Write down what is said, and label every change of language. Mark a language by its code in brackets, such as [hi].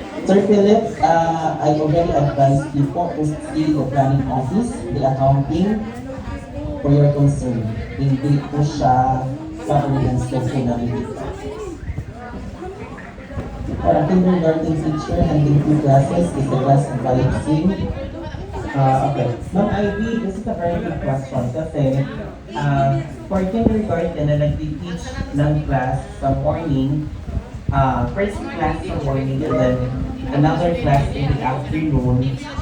[en] Sir Philip, I already advised you po to see the planning office, the accounting, for your concern. [tl] Hindi po siya sa ordinance po namin dito. [en] For a kindergarten teacher, handling 2 classes is the class advising. Okay. Ma'am Ivy, this is a very good question kasi for kindergarten [tl] na nag-teach ng [en] class sa morning, first class sa morning and then another class in the afternoon.